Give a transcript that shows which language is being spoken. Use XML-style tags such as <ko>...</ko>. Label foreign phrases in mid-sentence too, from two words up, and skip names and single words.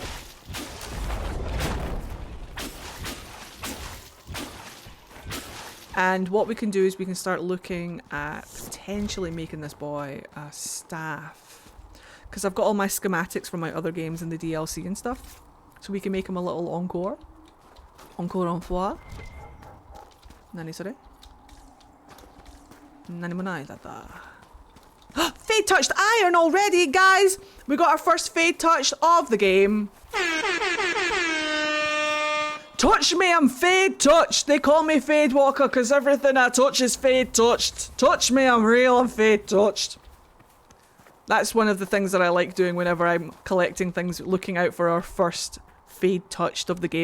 <en>And what we can do is we can start looking at potentially making this boy a staff. Because I've got all my schematics from my other games and the DLC and stuff. So we can make him a little encore. Encore en foi. Nani sore? Nani mo nai tata. Fade touched iron already, guys! We got our first fade touched of the game. Touch me, I'm fade touched. They call me Fadewalker because everything I touch is fade touched. Touch me, I'm real, I'm fade touched. That's one of the things that I like doing whenever I'm collecting things, looking out for our first fade touched of the game.</en>